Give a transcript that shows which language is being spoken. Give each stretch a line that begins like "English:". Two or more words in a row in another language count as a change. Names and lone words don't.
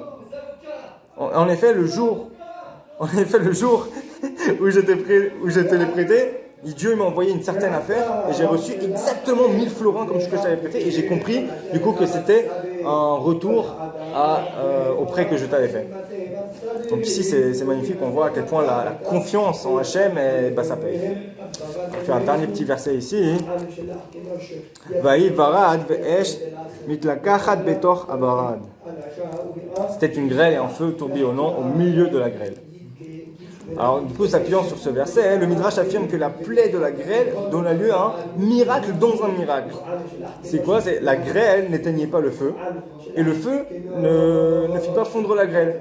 French: En effet, le jour où j'étais les prêté, Dieu m'a envoyé une certaine affaire et j'ai reçu exactement 1000 florins comme ce que je t'avais prêté et j'ai compris du coup que c'était un retour au prêt que je t'avais fait. Donc ici c'est magnifique, on voit à quel point la confiance en Hachem, ça paye. On fait un dernier petit verset ici.
Hebrew: ויהי ברד ואש מתלקחת בתוך הברד.
French: C'était une grêle et un feu tourbillonnant au milieu de la grêle. Alors du coup, s'appuyant sur ce verset, le Midrash affirme que la plaie de la grêle donna lieu à un miracle dans un miracle. C'est quoi? C'est la grêle n'éteignait pas le feu et le feu ne fit pas fondre la grêle.